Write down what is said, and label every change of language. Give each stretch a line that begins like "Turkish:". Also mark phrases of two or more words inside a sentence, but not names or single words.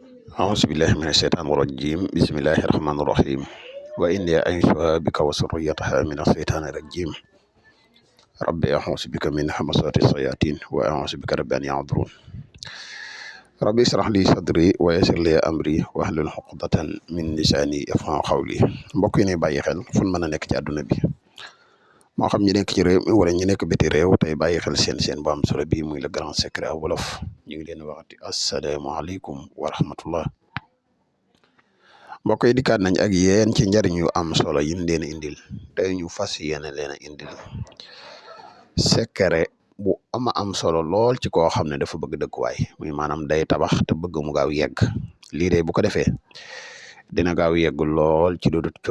Arabic: أعوذ بالله من الشيطان الرجيم بسم الله الرحمن الرحيم وإني أعيذها بك وذريتها من الشيطان الرجيم ربي أعوذ بك من همزات الشياطين وأعوذ بك رب أن يحضرون ربي اشرح لي صدري ويسر لي أمري واحلل عقدة من لساني يفقهوا قولي
Wolof: mbokk yi ne bàyyi xel fu mën a nekk ci àdduna bi moo xam ñi nekk ci réew mi wala ñi nekk biti réew tey bàyyi xel seen bu am solo bii muy
French: le grand secret
Wolof: wolof ñu ngi leen waxati
Arabic: السلام عليكم ورحمة الله
Wolof: mbokk yi dikkaat nañ ak yéen ci njariñ yu am solo yin leen indil tey ñu fas yéene leen a indil secret bu am solo lool ci koo xam ne dafa bëgg dëkkuwaay muy maanaam day tabax te bëgg mu gaaw yegg lii de bu ko defee dina gaaw yegg lool ci lu dut